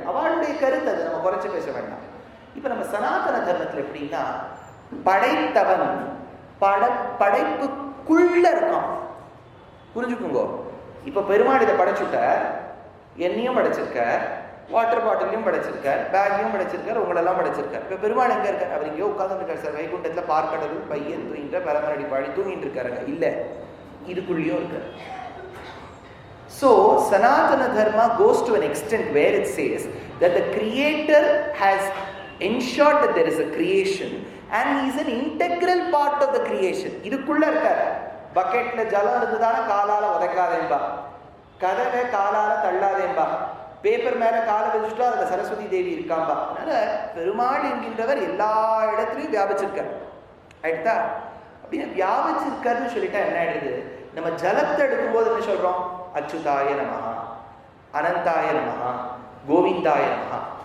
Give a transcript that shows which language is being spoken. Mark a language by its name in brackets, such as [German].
[Tamil] அவளுடைய கருத்து, அது நம்ம குறைச்சு பேச வேண்டாம். இப்ப நம்ம சனாதன தர்மத்தில் எப்படின்னா, படைத்தவன் படைப்புக்குள்ள இருக்கான். புரிஞ்சுக்குங்கோ. இப்ப பெருமாள் இதை படைச்சுட்ட, என்னையும் படைச்சிருக்கார், வாட்டர் பாட்டிலையும் படைச்சிருக்கார், பேக்கையும் படைச்சிருக்கார், உங்களெல்லாம் படைச்சிருக்கார். இப்ப பெருமாள் எங்க இருக்கார்? அவர் எங்கேயோ உட்கார்ந்து இருக்கார் சார். வைகுண்டத்துல பார்க்கடல் பையன் தூங்கின்ற பரமரடி பாடி தூங்கிட்டு இருக்காருங்க. இல்ல, இதுக்குள்ளேயும் இருக்கார். [English] So Sanatana Dharma goes to an extent where it says that the creator has ensured that there is a creation. and he is an integral part of the creation. [Tamil] இதுக்குள்ள இருக்கார். பக்கெட்ல ஜலம் இருந்துதானே காலால உதைக்காதேன்பா, கதவை காலால தள்ளாதேன்பா, பேப்பர் மேல காலை வச்சுட்டா அதுல சரஸ்வதி தேவி இருக்காம்பா. அதனால பெருமாள் என்கின்றவர் எல்லா இடத்துலையும் வியாபிச்சிருக்கார். ஆயிடுதா? அப்படின்னு வியாபிச்சிருக்காருன்னு சொல்லிட்டா என்ன ஆயிடுது, நம்ம ஜலத்தை எடுக்கும்போது என்ன சொல்றோம், அச்சுதாய நமஹா, அனந்தாய நமஹா, கோவிந்தாய நமஹா.